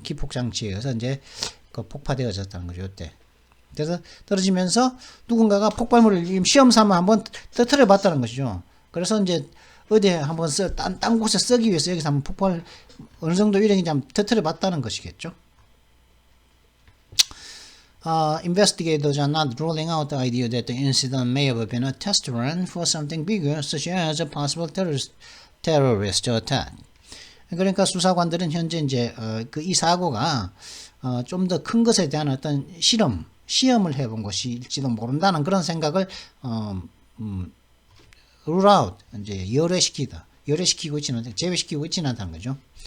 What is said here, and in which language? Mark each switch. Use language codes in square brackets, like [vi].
[ko] 기폭 장치에 의해서 이제 폭파되어졌다는 거죠. 이때. 그래서 떨어지면서 누군가가 폭발물을 시험 삼아 한번 터트려 봤다는 것이죠. 그래서 이제 어디에 한번 딴 곳에 쓰기 위해서 여기서 한번 폭발 어느 정도 위력인지 한번 터트려 봤다는 것이겠죠. [en] Investigators are not ruling out the idea that the incident may have been a test run for something bigger, such as a possible terrorist attack. [ko] 그러니까 수사관들은 현재 이제 이 사고가 좀 더 큰 것에 대한 어떤 시험을 해본 것일지도 모른다는 그런 생각을 rule out, 이제 열외시키고 있지는, 제외시키고 있지는 않다는 거죠.